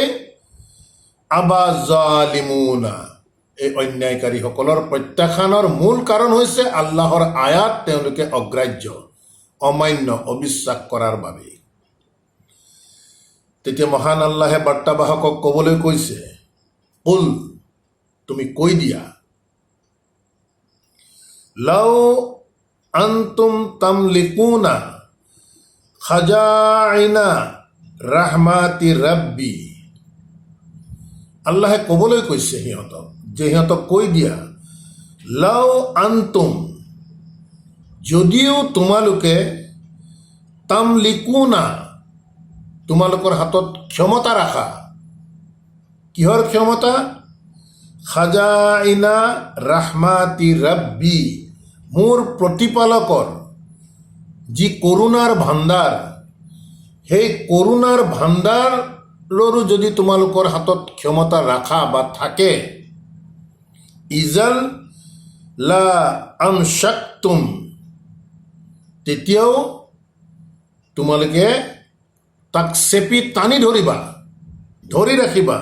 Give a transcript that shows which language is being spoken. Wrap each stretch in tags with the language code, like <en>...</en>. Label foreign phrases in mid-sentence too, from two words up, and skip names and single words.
<ar>أبى الظالمون,</ar> <as>এই অন্যায়কাৰীসকলৰ প্ৰত্যাখ্যানৰ মূল কাৰণ হৈছে আল্লাহৰ আয়াত তেওঁলোকে অগ্ৰাহ্য, অমান্য, অবিশ্বাস কৰাৰ বাবে। তেতিয়া মহান আল্লাহে বাৰ্তাবাহকক ক'বলৈ কৈছে, কুল, তুমি কৈ দিয়া,</as> <ar>لو أنتم تملكون خزائن رحمة ربي,</ar> <as>আল্লাহে ক'বলৈ কৈছে সিহঁতক যে সিহঁতক কৈ দিয়া,</as> <ar>لو أنتم,</ar> <as>যদিও তোমালোকে, তামলিকুনা, তোমালোকৰ হাতত ক্ষমতা ৰাখা। কিহৰ ক্ষমতা?</as> <ar>خزائن رحمة ربي,</ar> <as>মোৰ প্ৰতিপালকৰ যি কৰোণাৰ ভাণ্ডাৰ, সেই কৰোণাৰ ভাণ্ডাৰৰো যদি তোমালোকৰ হাতত ক্ষমতা ৰাখা বা থাকে,</as> <ar>إذا لأمسكتم,</ar> <as>তেতিয়াও তোমালোকে তাক চেপি টানি ধৰি ৰাখিবা।</as>